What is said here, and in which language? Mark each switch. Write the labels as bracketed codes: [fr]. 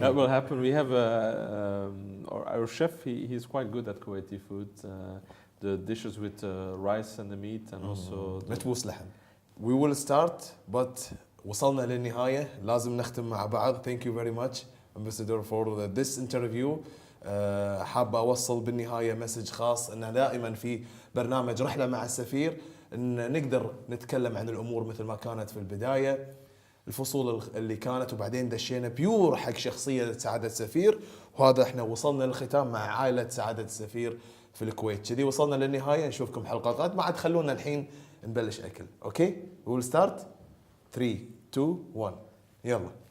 [en] that will happen. We have our chef. He's quite good at Kuwaiti food. The dishes with rice and the meat, and also [ar] متبوس لحم. [en] We will start, but [ar] وصلنا للنهاية. لازم نختم مع بعض. [en] Thank you very much, Ambassador, for this interview. [ar] حابة أوصل بالنهاية مسج خاص أن دائما في برنامج رحلة مع السفير أن نقدر نتكلم عن الأمور مثل ما كانت في البداية، الفصول اللي كانت، وبعدين دشينا بيور حق شخصية سعادة السفير، وهذا احنا وصلنا للختام مع عائلة سعادة السفير في الكويت. كذي وصلنا للنهاية. نشوفكم حلقة قادمة. عاد خلونا الحين نبلش أكل. [en] Okay? we'll start 3 2 1 يلا.